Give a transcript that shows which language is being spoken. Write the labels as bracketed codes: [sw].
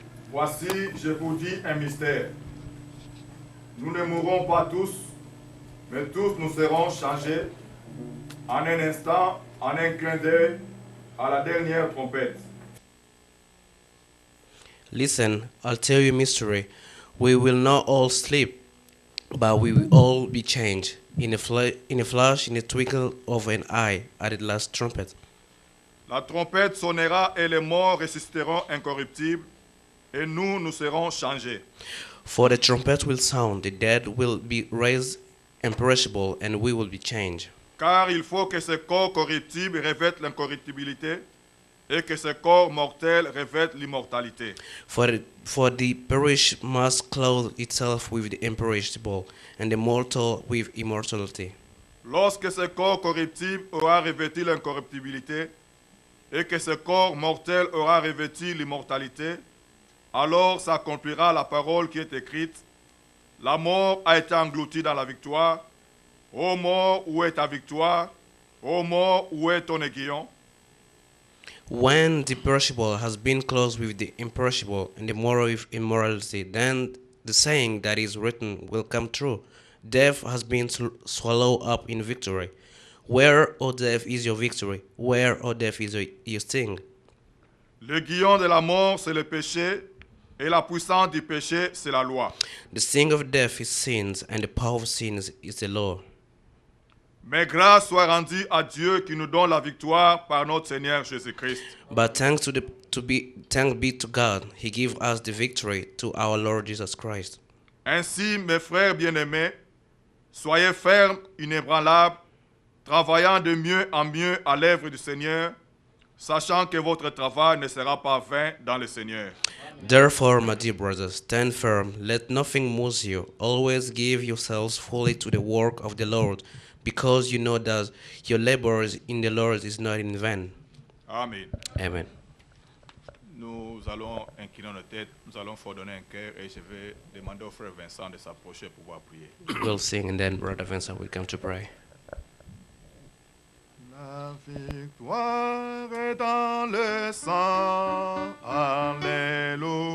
[fr] Voici, je vous dis un mystère. Nous ne mourrons pas tous, mais tous nous serons changés en un instant, en un clin d'œil, à la dernière trompette. [en] Listen, I'll tell you a mystery. We will not all sleep, but we will all be changed in a flash, in a twinkle of an eye, at the last trumpet. [fr] La trompette sonnera et les morts ressusciteront incorruptibles, et nous serons changés. [en] For the trumpet will sound, the dead will be raised imperishable, and we will be changed. [fr] Car il faut que ce corps corruptible revête l'incorruptibilité, et que ce corps mortel revête l'immortalité. [en] For the perish must clothe itself with the imperishable, and the mortal with immortality. [fr] Lorsque ce corps corruptible aura revêtu l'incorruptibilité, et que ce corps mortel aura revêtu l'immortalité, alors s'accomplira la parole qui est écrite. La mort a été engloutie dans la victoire. Ô mort, où est ta victoire? Ô mort, où est ton aiguillon? [en] When the perishable has been clothed with the imperishable, and the moral with immorality, then the saying that is written will come true. Death has been swallowed up in victory. Where, O death, is your victory? Where, O death, is your sting? [fr] L'aiguillon de la mort, c'est le péché, et la puissance du péché, c'est la loi. [en] The sting of death is sins, and the power of sins is the law. [fr] Mais grâce soit rendue à Dieu qui nous donne la victoire par notre Seigneur Jésus-Christ. [en] But thanks be to God, He gave us the victory to our Lord Jesus Christ. [fr] Ainsi, mes frères bien-aimés, soyez fermes, inébranlables, travaillant de mieux en mieux à l'œuvre du Seigneur, sachant que votre travail ne sera pas vain dans le Seigneur. [en] Therefore, my dear brothers, stand firm, let nothing move you. Always give yourselves fully to the work of the Lord, because you know that your labor in the Lord is not in vain. Amen. Amen. [fr] Nous allons incliner nos têtes, nous allons fredonner un cœur et je vais demander au frère Vincent de s'approcher pour pouvoir prier. [en] We'll sing and then Brother Vincent will come to pray. [fr] La victoire est dans le sang, Alléluia.